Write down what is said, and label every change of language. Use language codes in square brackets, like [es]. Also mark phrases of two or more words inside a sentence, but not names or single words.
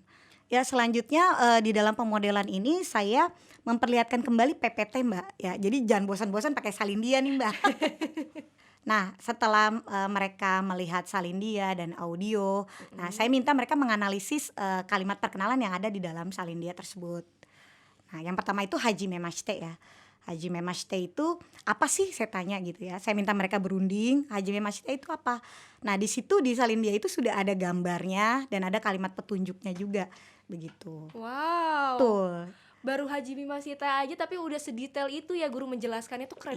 [id] Ya, selanjutnya di dalam pemodelan ini saya memperlihatkan kembali PPT Mbak ya. Jadi jangan bosan-bosan pakai salindia nih Mbak. Nah, setelah mereka melihat salindia dan audio, nah saya minta mereka menganalisis kalimat perkenalan yang ada di dalam salindia tersebut. Nah, yang pertama itu [ja] はじめまして [id] ya. [ja] はじめまして [id] itu apa sih, saya tanya gitu ya. Saya minta mereka berunding, [ja] はじめまして [id] itu apa. Nah, di situ di salindia itu sudah ada gambarnya dan ada kalimat petunjuknya juga, begitu. Wow. Betul. Baru [ja] はじめまして [id] aja tapi udah sedetail itu ya guru menjelaskannya, tuh keren